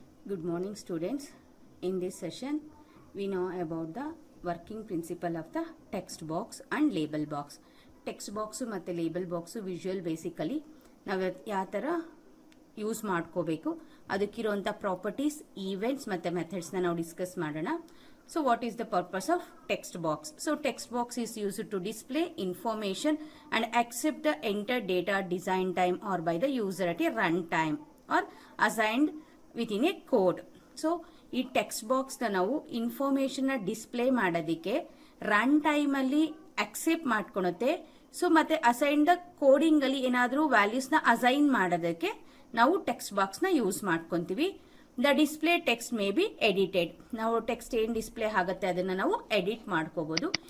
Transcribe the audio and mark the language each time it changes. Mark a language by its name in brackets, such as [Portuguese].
[English] Good morning students. In this session, we know about the working principle of the text box and label box. [Kannada] Text box ಮತ್ತು label box visual basically ನಾವು ಯಾವ ಥರ use ಮಾಡ್ಕೋಬೇಕು ಅದಕ್ಕಿರುವಂಥ properties events ಮತ್ತು ಮೆಥಡ್ಸ್ನ ನಾವು discuss ಮಾಡೋಣ. [English] So what is the purpose of text box? So text box is used to display information and accept the entered data design time or by the user at a run time or assigned within a code. [Kannada] So ಈ text ಬಾಕ್ಸ್ನ ನಾವು ಇನ್ಫಾರ್ಮೇಶನ್ನ display ಮಾಡೋದಕ್ಕೆ run ಟೈಮಲ್ಲಿ accept ಮಾಡ್ಕೊಳುತ್ತೆ. So ಮತ್ತೆ assigned ಕೋಡಿಂಗಲ್ಲಿ ಏನಾದರೂ ವ್ಯಾಲ್ಯೂಸ್ನ assign ಮಾಡೋದಕ್ಕೆ ನಾವು text ಬಾಕ್ಸ್ನ use ಮಾಡ್ಕೊತೀವಿ. [English] The display text may be edited. [Kannada] ನಾವು ಟೆಕ್ಸ್ಟ್ ಏನು ಡಿಸ್ಪ್ಲೇ ಆಗುತ್ತೆ ಅದನ್ನು ನಾವು ಎಡಿಟ್ ಮಾಡ್ಕೋಬಹುದು.